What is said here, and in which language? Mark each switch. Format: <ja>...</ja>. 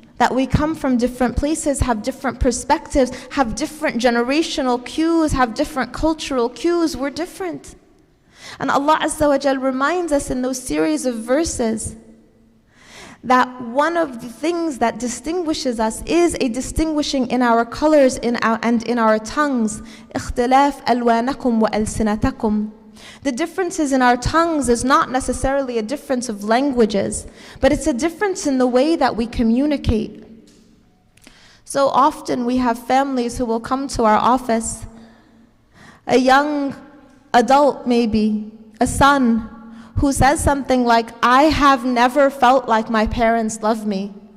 <en>That we come from different places, have different perspectives, have different generational cues, have different cultural cues. We're different. And Allah Azza wa Jal reminds us in those series of verses that one of the things that distinguishes us is a distinguishing in our colors and in our tongues.</en> <ar>اختلاف ألوانكم وألسنتكم.</ar> <en>The differences in our tongues is not necessarily a difference of languages, but it's a difference in the way that we communicate. So often we have families who will come to our office, a young adult maybe, a son, who says something like, I have never felt like my parents love me.</en>